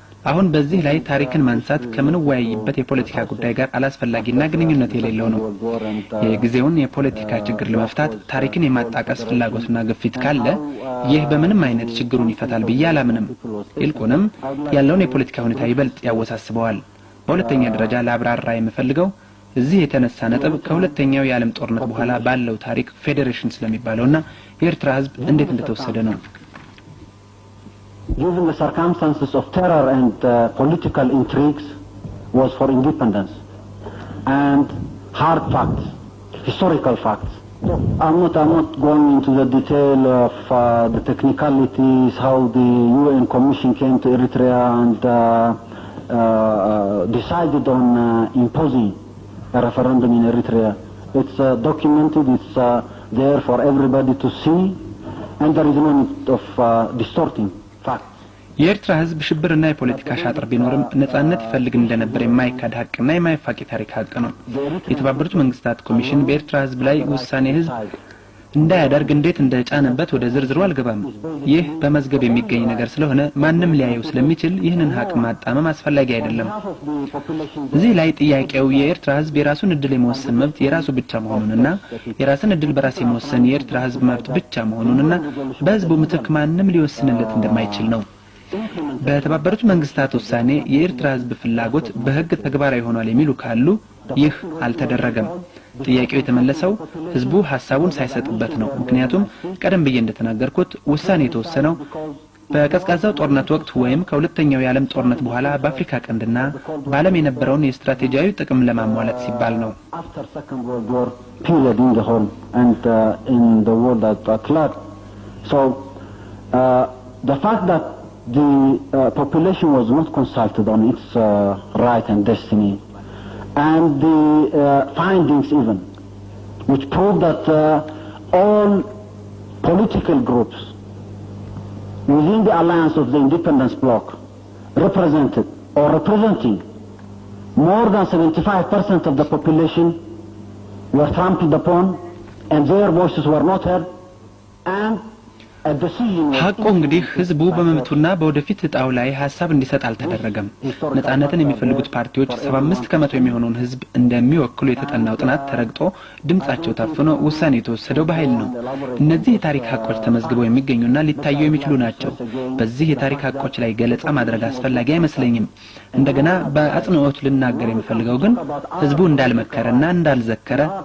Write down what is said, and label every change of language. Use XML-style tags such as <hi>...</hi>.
<am>አሁን በዚህ ላይ ታሪክን ማንሳት ከምን ወያይበት የፖለቲካ ጉዳይ ጋር አላስፈላጊና ግንኙነት የሌለው ነው። የጊዜውን የፖለቲካ ችግር ለመፍታት ታሪክን የማጣቀስ ፍላጎትና ግፊት ካለ ይህ በምንም አይነት ችግሩን ይፈታል ብዬ አላምንም። ይልቁንም ያለውን የፖለቲካ ሁኔታ ይበልጥ ያወሳስበዋል። በሁለተኛ ደረጃ ለአብራራ የምፈልገው እዚህ የተነሳ ነጥብ ከሁለተኛው የዓለም ጦርነት በኋላ ባለው ታሪክ ፌዴሬሽን ስለሚባለውና የኤርትራ ህዝብ እንዴት እንደተወሰደ ነው።</am> <en>Given the circumstances of terror and political intrigues was for independence and hard facts, historical facts. I'm not going into the detail of the technicalities, how the UN Commission came to Eritrea and decided on imposing a referendum in Eritrea. It's documented, it's there for everybody to see, and there is no need of distorting facts.</en> <am>የኤርትራ ህዝብ ሽብርና የፖለቲካ ሻጥር ቢኖርም ነጻነት ይፈልግ እንደነበር የማይካድ ሀቅና የማይፋቂ ታሪክ ሀቅ ነው። የተባበሩት መንግስታት ኮሚሽን በኤርትራ ህዝብ ላይ ውሳኔ ህዝብ እንዳያደርግ እንዴት እንደጫነበት ወደ ዝርዝሩ አልገባም። ይህ በመዝገብ የሚገኝ ነገር ስለሆነ ማንም ሊያየው ስለሚችል ይህንን ሀቅ ማጣመም አስፈላጊ አይደለም። እዚህ ላይ ጥያቄው የኤርትራ ህዝብ የራሱን እድል የመወሰን መብት የራሱ ብቻ መሆኑንና የራስን እድል በራስ የመወሰን የኤርትራ ህዝብ መብት ብቻ መሆኑንና በህዝቡ ምትክ ማንም ሊወስንለት እንደማይችል ነው። በተባበሩት መንግስታት ውሳኔ የኤርትራ ህዝብ ፍላጎት በህግ ተግባራዊ ሆኗል የሚሉ ካሉ ይህ አልተደረገም። ጥያቄው የተመለሰው ህዝቡ ሐሳቡን ሳይሰጥበት ነው። ምክንያቱም ቀደም ብዬ እንደተናገርኩት ውሳኔ የተወሰነው በቀዝቃዛው ጦርነት ወቅት ወይም ከሁለተኛው የዓለም ጦርነት በኋላ በአፍሪካ ቀንድና በዓለም የነበረውን የስትራቴጂያዊ ጥቅም ለማሟላት ሲባል ነው።</am> <en>After Second World War period in the whole and in the world at large. So the fact that the population was not consulted on its right and destiny, and the findings even, which prove that all political groups within the alliance of the independence bloc represented or representing more than 75% of the population were trampled upon and their voices were not heard, and</en> <am>ሀቁ እንግዲህ ህዝቡ በመብቱና በወደፊት እጣው ላይ ሐሳብ እንዲሰጥ አልተደረገም። ነጻነትን የሚፈልጉት ፓርቲዎች 75 ከመቶ የሚሆነውን ህዝብ እንደሚወክሉ የተጠናው ጥናት ተረግጦ ድምጻቸው ታፍኖ ውሳኔ የተወሰደው በኃይል ነው። እነዚህ የታሪክ ሀቆች ተመዝግበው የሚገኙና ሊታዩ የሚችሉ ናቸው። በዚህ የታሪክ ሀቆች ላይ ገለጻ ማድረግ አስፈላጊ አይመስለኝም። እንደገና በአጽንኦት ልናገር የምፈልገው ግን ህዝቡ እንዳልመከረና እንዳልዘከረ</am>